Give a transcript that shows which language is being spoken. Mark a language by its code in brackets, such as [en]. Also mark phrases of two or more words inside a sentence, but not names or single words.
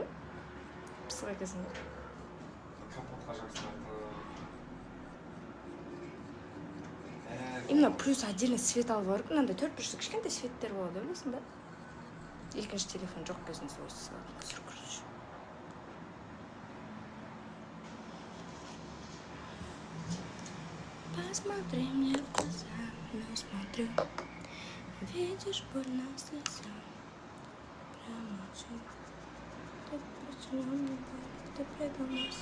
[kk] Пысық екесің. Капотқа жабыстыратын. [ru] Именно плюс отдельно [kk] свет алып барып, мынандай 4-3 кішкентай светтер болады, білесің бе? Екінші телефон жоқ кезінде солай түсіріп көрсетші. [ru] Посмотри мне в глаза, но смотрю. Видишь, больно слеза. Прямо молчу. Ты причинил мне боль, ты предал нас.